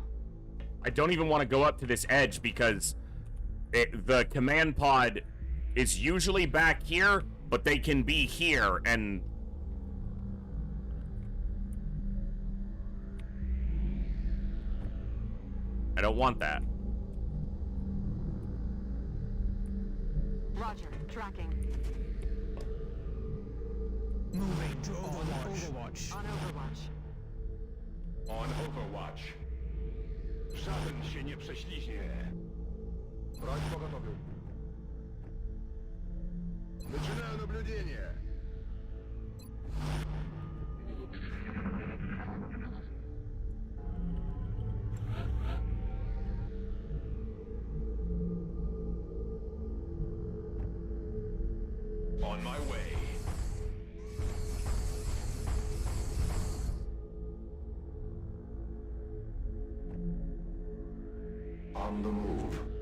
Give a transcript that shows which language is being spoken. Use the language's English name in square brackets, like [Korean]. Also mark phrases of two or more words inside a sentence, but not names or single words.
[English] I don't even want to go up to this edge because the command pod is usually back here, but they can be here, and I don't want that. Roger. Tracking. Moving to Overwatch. On Overwatch. On Overwatch. [Polish] Żaden się nie prześliźnie. [Russian] Брать поготовлю. Начинаю наблюдение. [English] On my way. On the move.